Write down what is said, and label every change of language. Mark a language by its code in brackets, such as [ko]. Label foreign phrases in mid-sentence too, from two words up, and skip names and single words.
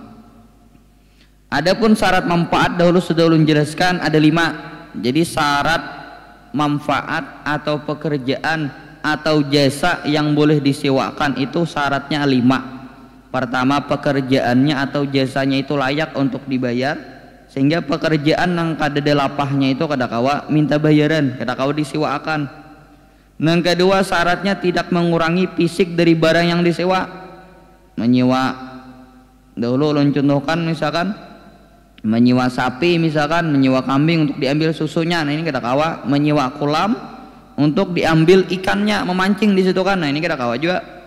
[id] Adapun syarat manfaat dahulu sudah ulun jelaskan ada 5. Jadi syarat manfaat atau pekerjaan atau jasa yang boleh disewakan itu syaratnya 5. Pertama, pekerjaannya atau jasanya itu layak untuk dibayar. [bjn] sehingga pekerjaan yang kadede lapahnya itu kada kawa minta bayaran, kada kawa disewakan. [id] Yang kedua syaratnya tidak mengurangi fisik dari barang yang disewa. Menyewa dahulu ulun contohkan misalkan menyewa sapi, misalkan menyewa kambing untuk diambil susunya, nah [bjn] ini kada kawa. [id] Menyewa kolam untuk diambil ikannya, memancing di situ kan, nah [bjn] ini kada kawa juga.